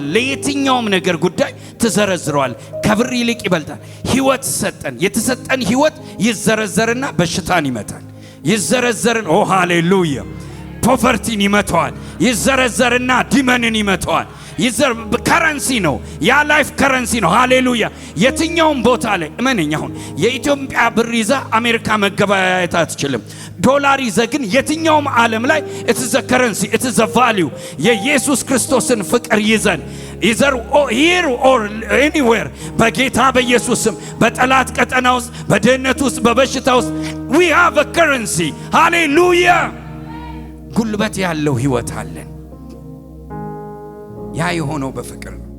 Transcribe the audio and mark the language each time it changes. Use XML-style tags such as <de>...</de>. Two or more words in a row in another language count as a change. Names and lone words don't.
<am>ለየትኛውም ነገር ጉዳይ ትዘረዝረዋል። ከብር ይልቅ ይበልጣል። ሕይወት ሰጠን። የተሰጠን ሕይወት ይዘረዘርና በሽታን ይመታል። ይዘረዘርን ኦ ሃሌሉያ ፖቨርቲን ይመታዋል። ይዘረዘርና ዲመንን ይመታዋል። ከረንሲ ነው። ያ</am> <en>life currency</en> <am>ነው። ሃሌሉያ የትኛውም ቦታ ላይ እመነኝ። አሁን የኢትዮጵያ ብር ይዛ አሜሪካ መገበያየት አትችልም። ዶላር ይዘ ግን የትኛውም ዓለም ላይ</am> <en>it's a currency, it's a value።</en> <am>የኢየሱስ ክርስቶስን ፍቅር ይዘን</am> <en>either here or anywhere</en> <am>በጌታ በኢየሱስ ስም በጠላት ቀጠና ውስጥ በድህነት ውስጥ በበሽታ ውስጥ</am> <en>we have a currency።</en> <am>ሃሌሉያ ጉልበት ያለው ሕይወት አለን። ያ የሆነው በፍቅር ነው።</am>